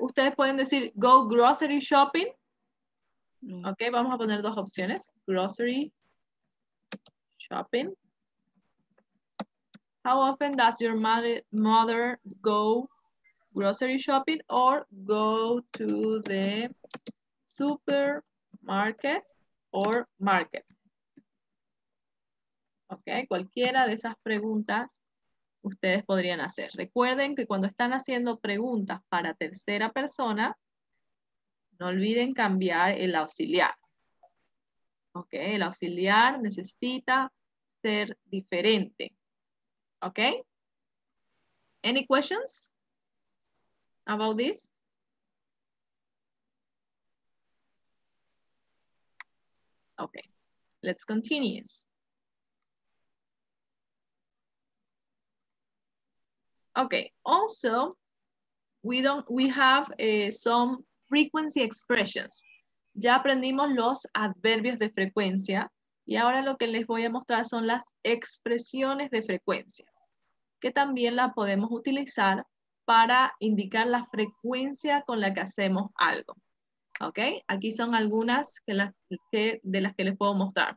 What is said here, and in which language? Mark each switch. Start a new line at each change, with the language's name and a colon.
Spanish: Ustedes pueden decir
English: go grocery shopping.
Spanish: No. Ok, vamos a poner dos opciones.
English: Grocery shopping. How often does your mother go grocery shopping or go to the supermarket or market?
Spanish: Ok, cualquiera de esas preguntas ustedes podrían hacer. Recuerden que cuando están haciendo preguntas para tercera persona, no olviden cambiar el auxiliar. Ok, el auxiliar necesita ser diferente. Ok.
English: Any questions about this? Okay, let's continue. Okay, also, we have some frequency expressions.
Spanish: Ya aprendimos los adverbios de frecuencia y ahora lo que les voy a mostrar son las expresiones de frecuencia, que también la podemos utilizar para indicar la frecuencia con la que hacemos algo. ¿Ok? Aquí son algunas de las que les puedo mostrar.